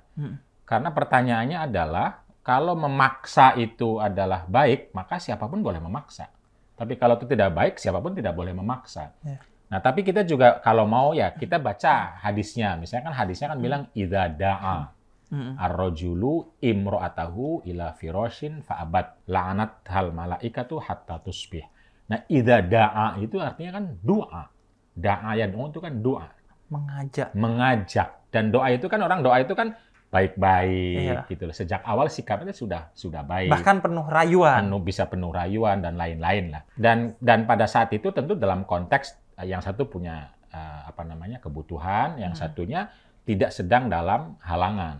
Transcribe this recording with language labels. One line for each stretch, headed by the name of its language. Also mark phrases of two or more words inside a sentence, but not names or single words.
Indonesian: Karena pertanyaannya adalah kalau memaksa itu adalah baik, maka siapapun boleh memaksa. Tapi kalau itu tidak baik, siapapun tidak boleh memaksa. Nah, tapi kita juga kalau mau ya kita baca hadisnya. Misalnya kan hadisnya kan bilang
Arabic: إذا دعا الرجل امرأته إلى فراش فأبت لعنتها الملائكة حتى تصبح.
Indonesian: Nah,
Arabic: إذا دعا
Indonesian: itu artinya kan doa.
Arabic: دعا يدعو
Indonesian: itu kan doa. Mengajak. Dan doa itu kan orang doa itu kan baik-baik gitu loh. Sejak awal sikapnya sudah baik. Bahkan penuh rayuan. Bisa penuh rayuan dan lain-lain lah. Dan pada saat itu tentu dalam konteks yang satu punya kebutuhan, yang satunya tidak sedang dalam halangan.